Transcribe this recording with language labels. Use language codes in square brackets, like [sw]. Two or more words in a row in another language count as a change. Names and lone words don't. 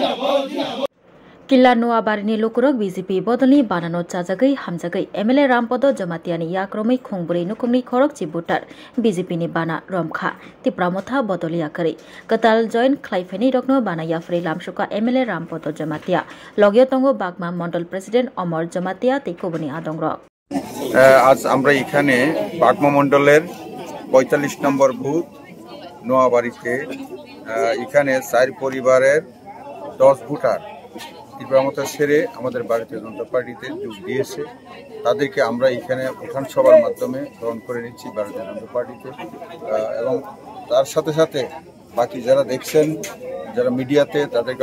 [trp] Killa Noabarini Lukurok BJP Bodoli Banano Chajagai Hamjagai MLA Rampodo Jamatiani Yakromai Khongburi Nukungni Khorok Chibutar BJP ni Bana Romkha Tipramotha Bodoli Akari Katal Joint Klaifeni Rokno Bana Yafri Lamshuka MLA Rampodo Jamatia Logyotongo Bagma Mondol President Omar Jamatia Tikobuni Adongrok [bn] আজ আমরা এখানে বাগমা মণ্ডলের ৪৫ নম্বর বুথ নোয়াবাড়িতে এখানে ৪ পরিবারের ১০ ভোটার তীব্রমতা ছেড়ে আমাদের ভারতীয় জনতা পার্টিতে যোগ দিয়েছে। তাদেরকে আমরা এখানে উঠান সভার মাধ্যমে গ্রহণ করে নিচ্ছি ভারতীয় জনতা পার্টিতে এবং তার সাথে সাথে বাকি যারা দেখছেন যারা মিডিয়াতে তাদেরকে